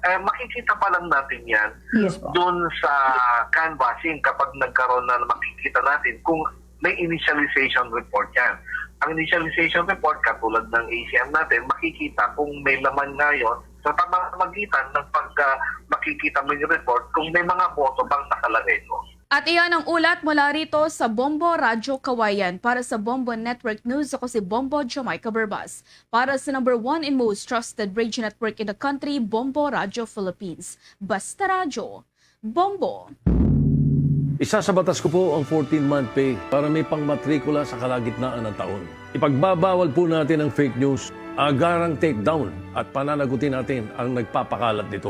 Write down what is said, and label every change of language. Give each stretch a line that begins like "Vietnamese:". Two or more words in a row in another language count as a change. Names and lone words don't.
Filipino: Makikita pa lang natin yan doon sa canvassing kapag nagkaroon na makikita natin kung may
English: initialization report
Filipino: yan. Ang
English: initialization report,
Filipino: katulad ng ACM natin, makikita kung may laman nga yun sa pamamagitan ng pag makikita mo yung report kung may mga boto bang nakalagay doon. At iyan ang ulat mula rito sa Bombo Radyo Kawayan. Para sa Bombo Network News, ako si Bombo Jamaica Berbas.
English: Para sa number 1 and most trusted radio network in the country, Bombo Radyo Philippines.
Filipino: Basta Radyo, Bombo. Isa sa batas ko po ang 14-month pay para may pangmatrikula sa kalagitnaan ng taon. Ipagbabawal po natin ang
English: fake news,
Filipino: agarang takedown at pananagutin natin ang nagpapakalat nito.